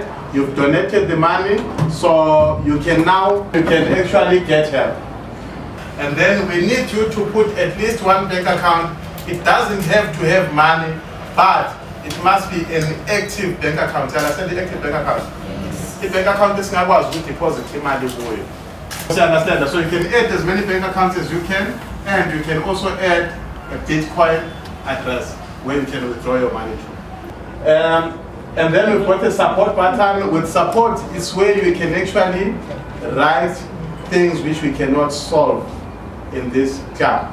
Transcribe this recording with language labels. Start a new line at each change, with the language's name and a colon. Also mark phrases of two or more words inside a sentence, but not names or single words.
English: You've donated the money, so you can actually get help. And then we need you to put at least one bank account. It doesn't have to have money, but it must be an active bank account. You understand the active bank account?
Zulu: Yes. i-
English: bank account
Zulu: esingakwazi ukuthi-deposit imali kuyo.
English: You understand? So you can add as many bank accounts as you can, and you can also add a Bitcoin address where you can withdraw your money to. And then we've got a support button. With support, it's where you can actually write things which we cannot solve in this club.